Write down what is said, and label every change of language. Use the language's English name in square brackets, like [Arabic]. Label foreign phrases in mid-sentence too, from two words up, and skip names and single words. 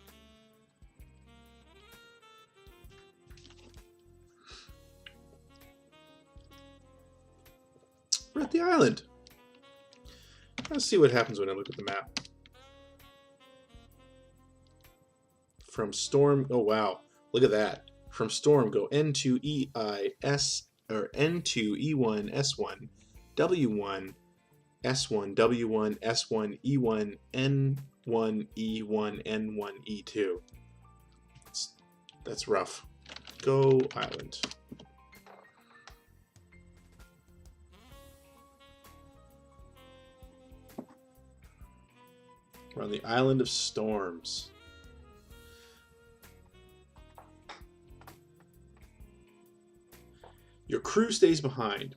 [English] We're at the island. Let's see what happens when I look at the map. From storm, oh wow, look at that. From storm, go N2 EI S or N2 E1 S1 W1 S1 W1 S1 E1 N1 E1 N1 E2. That's rough. Go island. We're on the island of storms. Your crew stays behind.